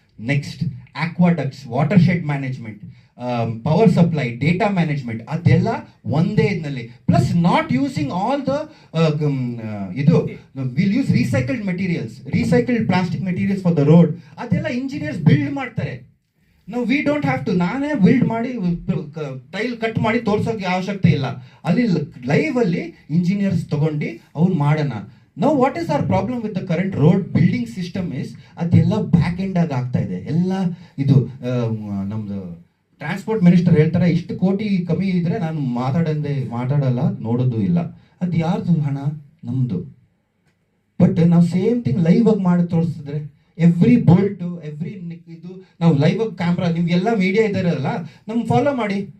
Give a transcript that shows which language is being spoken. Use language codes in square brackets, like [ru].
[en] Next, aqueducts, watershed management, power supply, data management, [kn] ಅದೆಲ್ಲ ಒಂದೇ ಇದರಲ್ಲಿ. [en] Plus not using all the ಇದು will use recycled materials, recycled plastic materials for the road. [kn] ಅದೆಲ್ಲ engineers build ಮಾಡ್ತಾರೆ. ನಾವು [en] we don't have to, [kn] ನಾನೇ build ಮಾಡಿ tail cut ಮಾಡಿ ತೋರ್ಸೋಕೆ ಅವಶ್ಯಕತೆ ಇಲ್ಲ. ಅಲ್ಲಿ ಲೈವ್ ಅಲ್ಲಿ ಇಂಜಿನಿಯರ್ಸ್ ತಗೊಂಡು ಅವ್ರು ಮಾಡೋಣ. [en] Now what is our problem with the current road building system is [kn] ಅದೆಲ್ಲ ಬ್ಯಾಕ್ ಎಂಡ್ ಆಗಿ ಆಗ್ತಾ ಇದೆ ಎಲ್ಲ. ಇದು ನಮ್ದು ಟ್ರಾನ್ಸ್ಪೋರ್ಟ್ ಮಿನಿಸ್ಟರ್ ಹೇಳ್ತಾರೆ, ಇಷ್ಟು ಕೋಟಿ ಕಮ್ಮಿ ಇದ್ರೆ ನಾನು ಮಾತಾಡಲ್ಲ, ನೋಡೋದು ಇಲ್ಲ. ಅದು ಯಾರ್ದು ಹಣ? ನಮ್ಮದು. ಬಟ್ ನಾವು ಸೇಮ್ ಥಿಂಗ್ ಲೈವ್ ಆಗಿ ಮಾಡಿ ತೋರಿಸಿದ್ರೆ, ಎವ್ರಿ ಬೋಲ್ಟು ಎವ್ರಿ ಇದು ನಾವು ಲೈವ್ ಆಗಿ ಕ್ಯಾಮ್ರಾ, ನಿಮ್ಗೆಲ್ಲ ಮೀಡಿಯಾ ಇದ್ದಾರಲ್ಲ, ನಮ್ಗೆ ಫಾಲೋ ಮಾಡಿ.